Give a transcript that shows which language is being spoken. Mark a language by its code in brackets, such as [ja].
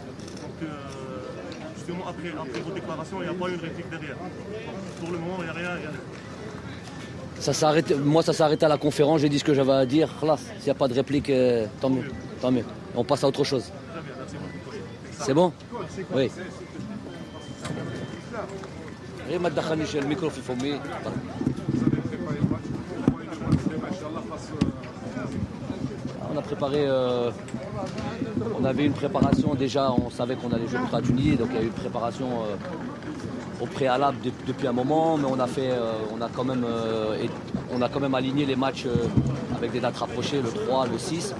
[fr] Donc justement après vos déclarations, il n'y a pas eu une réplique derrière. Donc, pour le moment, il n'y a rien. Moi, ça s'est arrêté à la conférence, j'ai dit ce que j'avais à dire. S'il n'y a pas de réplique, tant mieux. Tant mieux. On passe à autre chose. Très bien, merci beaucoup. C'est bon? Oui. [ar] غير ما تدخلنيش الميكرو في فمي. [fr] On a préparé, on avait une préparation déjà, on savait qu'on allait jouer contre la Tunisie, donc il y a eu une préparation au préalable depuis un moment, mais on a quand même aligné les matchs avec des dates rapprochées, le 3, le 6.